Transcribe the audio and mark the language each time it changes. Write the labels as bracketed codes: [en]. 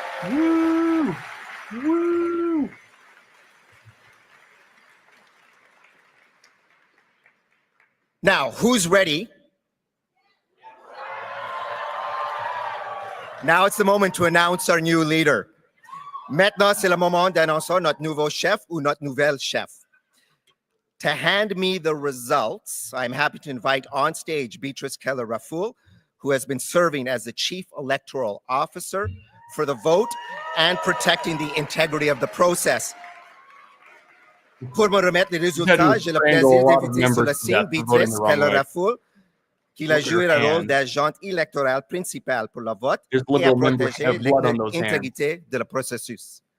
[en] Woo! Woo! Now, who's ready? Now it's the moment to announce our new leader. [fr] Maintenant, c'est le moment d'annoncer notre nouveau chef ou notre nouvelle chef. [en] To hand me the results, I'm happy to invite on stage Beatrice Keller-Raffoul, who has been serving as the Chief Electoral Officer for the vote and protecting the integrity of the process. [fr] Pour me remettre les résultats, j'ai le plaisir d'inviter sur la scène Beatrice Keller-Raffoul, qui a joué le rôle d'agente électorale principale pour le vote et à protéger l'intégrité de le processus.